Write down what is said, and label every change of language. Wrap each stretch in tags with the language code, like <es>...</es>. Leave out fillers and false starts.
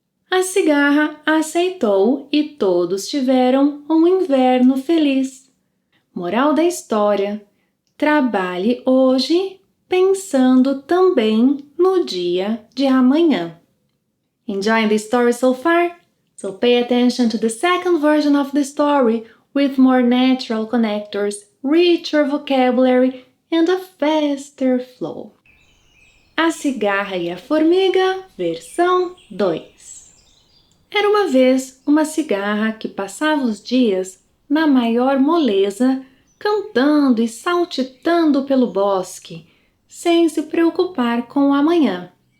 <pt>A cigarra aceitou e todos tiveram um inverno feliz. Moral da história: trabalhe hoje, pensando também no dia de amanhã.</pt> <en>Enjoying the story so far? So pay attention to the second version of the story with more natural connectors, richer vocabulary, and a faster flow.</en> <pt>A Cigarra e a Formiga, versão 2. Era uma vez uma cigarra que passava os dias na maior moleza, cantando e saltitando pelo bosque, sem se preocupar com o amanhã.</pt>